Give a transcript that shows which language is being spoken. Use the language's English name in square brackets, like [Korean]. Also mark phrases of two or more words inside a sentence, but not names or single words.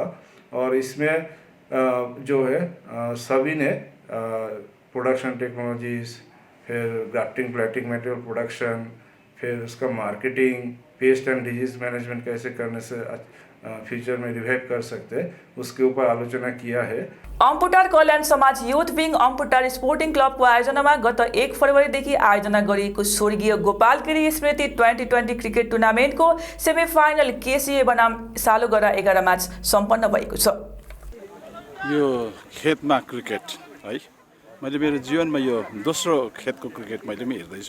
[Hindi] और इसमें जो है सभी ने [English] production technologies, [Hindi] फिर [English] grafting plating material production, [Hindi] फिर उसका मार्केटिंग, [English] pest and disease management [Hindi] कैसे करने से फ्यूचर में रिवाइव कर सकते, उसके ऊपर आलोचना किया है। [Nepali] अम्पुटार कल्याण समाज युथ विङ अम्पुटार स्पोर्टिङ क्लबको आयोजनामा गत 1 फरवरीदेखि आयोजना गरिएको स्वर्गीय गोपाल गिरी स्मृति 2020 क्रिकेट टुर्नामेन्टको सेमिफाइनल केसीए बनाम सालुगढा 11 म्याच सम्पन्न भएको छ। यो खेतमा क्रिकेट है, मैले मेरो जीवनमा यो दोस्रो खेतको क्रिकेट मैले पनि हेर्दैछु।